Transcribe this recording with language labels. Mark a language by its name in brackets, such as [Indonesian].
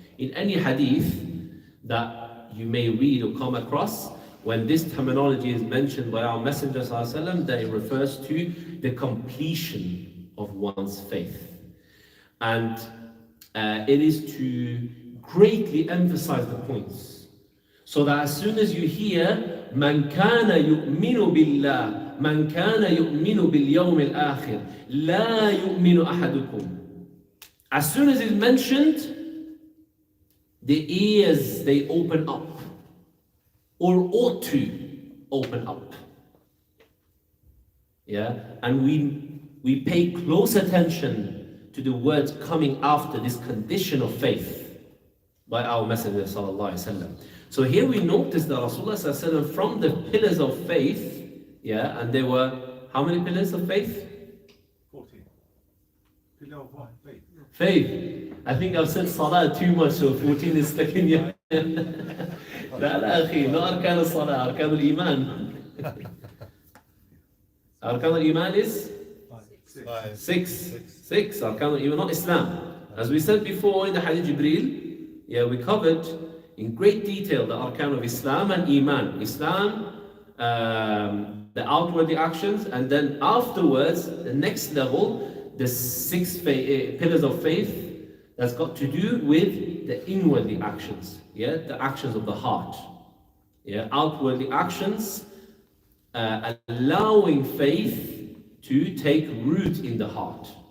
[English] In any hadith that you may read or come across, when this terminology is mentioned by our Messenger ﷺ, that it refers to the completion of one's faith. And it is to greatly emphasize the points. So that as soon as you hear, [Arabic] مَنْ كَانَ يُؤْمِنُ بِاللَّهِ مَنْ كَانَ يُؤْمِنُ بِالْيَوْمِ الْآخِرِ لَا يُؤْمِنُ أَحَدُكُمْ. [English] As soon as it's mentioned, the ears, they open up. Or ought to open up. And we pay close attention to the words coming after this condition of faith by our Messenger sallallahu alaihi wasallam. So here we notice that Rasulullah sallallahu alaihi wasallam, from the pillars of faith, and there were how many pillars of faith? 14. Pillar of what? Faith. Faith. I think I've said salah too much, so 14 is stuck in here. [Arabic] لا لا أخي, [English] no [Arabic] أركان الصلاة, أركان الإيمان. أركان الإيمان [English] is Five. Six arkan al-iman, not Islam. As we said before in the Hadith Jibreel, we covered in great detail the arkan of Islam and iman. Islam, the outward actions, and then afterwards, the next level, the six pillars of faith that's got to do with the inwardly actions, the actions of the heart, outwardly actions, allowing faith to take root in the heart,